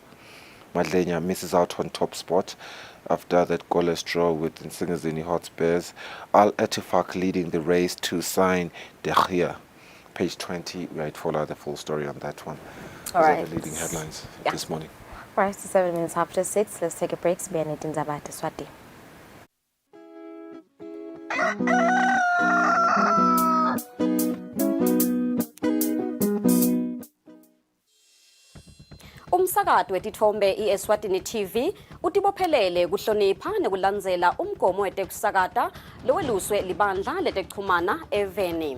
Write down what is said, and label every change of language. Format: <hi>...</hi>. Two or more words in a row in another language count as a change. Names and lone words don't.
<en>Madlenya misses out on top spot after that goalless draw with Nsingizini Hotspurs. Al Etifak leading the race to sign De Gea. Page 20, we follow the full story on that one. All right. Those are the leading headlines this morning. Right, so 7 minutes after 6. Let's take a break.</en> <ss>Sibiyani indaba Eswatini. Umsakazo wetithombe iEswatini TV utibophelele kuhlonipha nekulandzela umgomo wetekusakata loweluswe libandla letekuchumana eveni.</ss>